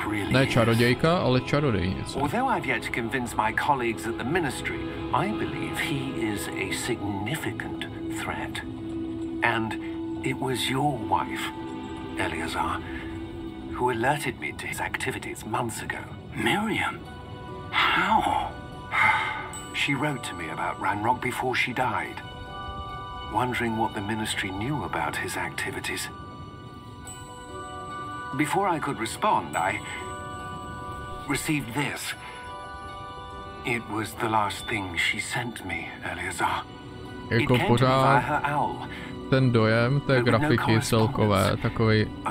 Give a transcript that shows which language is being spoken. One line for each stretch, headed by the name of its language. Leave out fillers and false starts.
Czech: Ne čarodějka, ale čarodejnice.
English: Although I've yet to convince my colleagues at the ministry, I believe he is a significant threat. And it was your wife, Eleazar, who alerted me to his activities months ago. Miriam? How? She wrote to me about Ranrock before she died, wondering what the ministry knew about his activities. Before I could respond, I received this. It was the last thing she sent me, Eleazar.
Czech: Jako pořád ten dojem té grafiky celkové, takový...